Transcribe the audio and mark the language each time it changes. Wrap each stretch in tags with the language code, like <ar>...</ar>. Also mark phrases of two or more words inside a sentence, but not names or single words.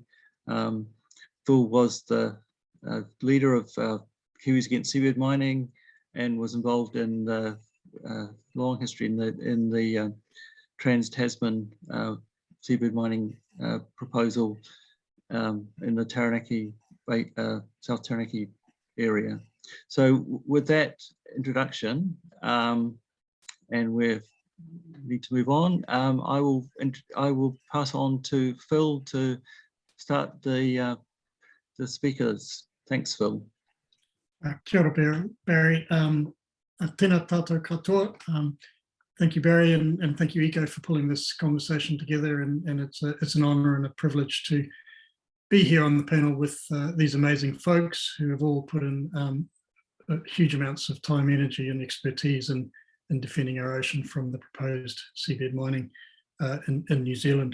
<en>Phil was the leader of Kiwis Against Seabed Mining, and was involved in the long history in the Trans-Tasman seabed mining proposal in the Taranaki, South Taranaki area. So with that introduction, and we need to move on, I will pass on to Phil to start the speakers. Thanks, Phil.</en> <mi>Kia ora, Barry. Tēnā tātou katoa.</mi> <en>Thank you, Barry, and thank you, ECO, for pulling this conversation together. And it's an honour and a privilege to be here on the panel with these amazing folks who have all put in huge amounts of time, energy, and expertise in defending our ocean from the proposed seabed mining in New Zealand.</en>